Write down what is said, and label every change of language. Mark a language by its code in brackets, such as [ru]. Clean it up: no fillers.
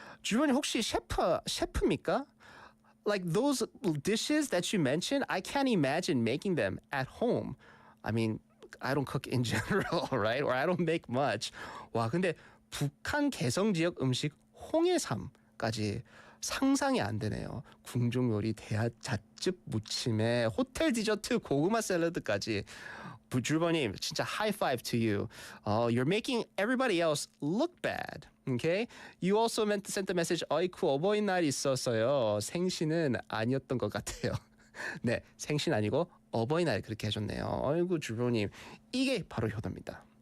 [ko] 주변님 혹시 셰프입니까? [en] Like those dishes that you mentioned, I can't imagine making them at home. I mean, I don't cook in general, right? Or I don't make much. [ko] 와, 근데 북한 개성 지역 음식 홍해삼까지 상상이 안 되네요. 궁중 요리, 대하 잣즙 무침에 호텔 디저트 고구마 샐러드까지. 주번님, 진짜 [en] high five to you. You're making everybody else look bad. Okay? You also meant to send the message. [ko] 어이쿠 어버이날 있었어요. 생신은 아니었던 것 같아요. 네, 생신 아니고 어버이날 그렇게 해줬네요. 어이구 주번님, 이게 바로 효도입니다.